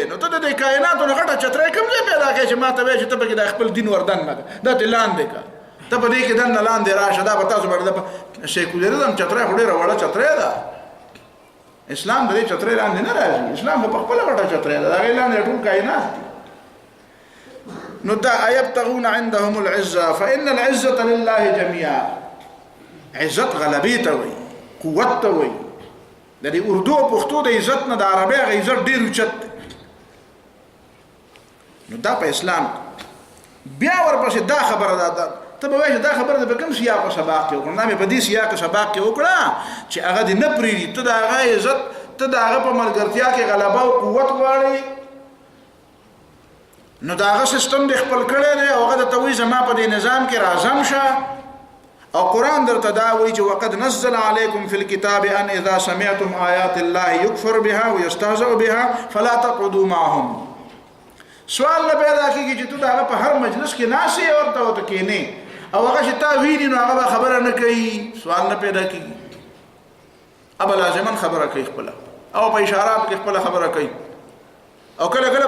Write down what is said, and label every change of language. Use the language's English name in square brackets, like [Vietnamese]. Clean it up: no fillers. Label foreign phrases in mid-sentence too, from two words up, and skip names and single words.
[Pashto] نو ته د دې کائناتو نه غټه چترۍ کوم ځای پیدا کړې چې ما ته وایې چې ته پکې د خپل دین ور دننه کړه، دا ته لاندې کړه، ته په دې کې دننه لاندې راشه. دا به تاسو باندې سیکولرزم چترۍ خو ډېره وړه چترۍ ده. اسلام د دې چترۍ لاندې نه راځي، اسلام خو په خپله غټه چترۍ ده، د هغې لاندې ټول کائنات دي. [Arabic] نو دا ایبتغون عندهم العزة فإن العزة لله جميعا. [Pashto] عزت غلبې ته وایي، قوت ته وایي. د دې اردو او پښتو د عزت نه د عربۍ هغه عزت ډېر اوچت دی. نو دا په اسلام بیا ورپسې دا خبره ده ته به وایې دا خبره د کوم سیاق او سباق کې وکړه نه مې په دې سیاق او سباق کې وکړه چې هغه دې نه پرېږدي ته د هغه عزت ته د هغه په ملګرتیا کې غلبه او قوت غواړې نو د هغه سیستم دې خپل کړی دی او هغه درته وایي زما په دې نظام کې راځم شه او قرآن درته دا وایي چې [Arabic] وقد نزل علیکم فی الکتاب ان اذا سمعتم آیات الله یکفر بها ویستهزأ بها فلا تقعدوا معهم [Pashto] سوال نه پیدا کیږي چې ته دا په هر مجلس کې ناسې او ته وته کېنې او هغه چې تا ویني نو هغه خبره نه کوي سوال نه پیدا کیږي اب لازما خبره کوي خپل او په اشارات کې خپل خبره کوي او کله کله